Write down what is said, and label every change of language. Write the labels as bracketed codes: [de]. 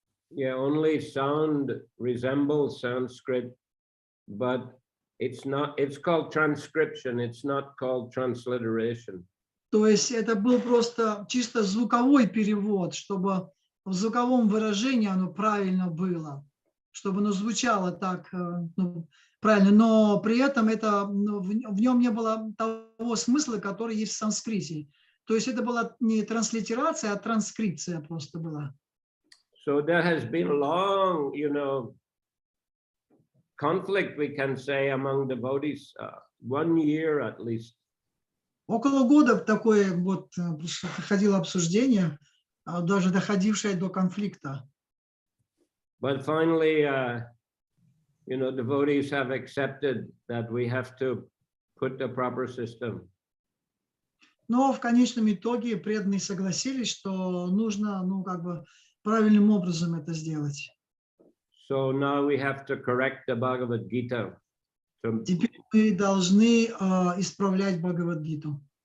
[en] Yeah, only sound resembles Sanskrit, but it's not. It's called transcription. It's not called transliteration. [ru] То есть это был просто чисто звуковой перевод, чтобы в звуковом выражении оно правильно было, чтобы оно звучало так правильно, но при этом это, в нем не было того смысла, который есть в санскрите. То есть это была не транслитерация, а транскрипция просто была. [en] So there has been a long, conflict, we can say, among devotees, 1 year at least. [ru] Около года такое вот проходило обсуждение, даже доходившее до конфликта. [en] But finally, devotees have accepted that we have to put the proper system. [ru] Но в конечном итоге преданные согласились, что нужно, как бы правильным образом это сделать. [en] So now we have to correct the Bhagavad Gita. [ru] Теперь мы должны исправлять Бхагавад-гиту.